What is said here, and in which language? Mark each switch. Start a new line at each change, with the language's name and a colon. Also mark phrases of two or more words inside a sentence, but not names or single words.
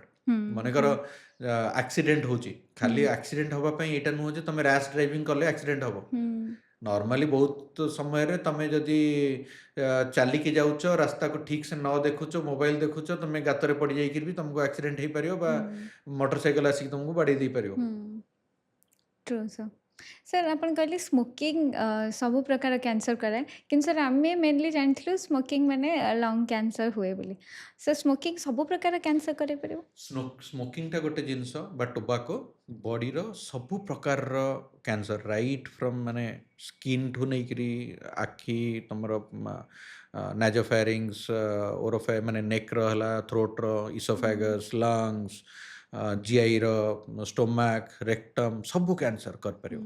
Odia: ମନେକର ଆକ୍ସିଡେଣ୍ଟ ହେଉଛି, ଖାଲି ଆକ୍ସିଡେଣ୍ଟ ହେବା ପାଇଁ ଏଇଟା ନୁହଁ ଯେ ତୁମେ
English: rash driving
Odia: କଲେ ଆକ୍ସିଡେଣ୍ଟ ହେବ। ନର୍ମାଲି ବହୁତ ସମୟରେ ତୁମେ ଯଦି ଚାଲିକି ଯାଉଛ, ରାସ୍ତାକୁ ଠିକ୍ ସେ ନ ଦେଖୁଛ, ମୋବାଇଲ ଦେଖୁଛ, ତୁମେ ଗାତରେ ପଡ଼ିଯାଇକିରି ବି ତୁମକୁ ଆକ୍ସିଡେଣ୍ଟ ହେଇପାରିବ, ବା
English: motor cycle
Odia: ଆସିକି ତୁମକୁ ବାଡ଼େଇ ଦେଇପାରିବ।
English: true sir.
Odia: ସାର୍ ଆପଣ କହିଲେ ସ୍ମୋକିଂ ସବୁ ପ୍ରକାର କ୍ୟାନ୍ସର କରାଏ କିନ୍ତୁ ସାର୍ ଆମେ ମେନଲି ଜାଣିଥିଲୁ ସ୍ମୋକିଂ ମାନେ
English: lung cancer
Odia: ହୁଏ ବୋଲି। ସାର୍ ସ୍ମୋକିଂ ସବୁ ପ୍ରକାର କ୍ୟାନ୍ସର କରେଇ ପାରିବ? ସ୍ମୋକିଂଟା ଗୋଟେ ଜିନିଷ ବା ଟୋବାକୋ ବଡ଼ିର ସବୁ ପ୍ରକାରର କ୍ୟାନ୍ସର
English: right from
Odia: ମାନେ ସ୍କିନ୍ଠୁ ନେଇକରି ଆଖି ତୁମର ନାଜୋଫାରିଙ୍ଗସ୍ ମାନେ ନେକ୍ର ହେଲା ଥ୍ରୋଟ୍ର
English: esophagus lungs
Odia: ଜିଆଇର
English: stomach rectum
Odia: ସବୁ କ୍ୟାନ୍ସର କରିପାରିବ।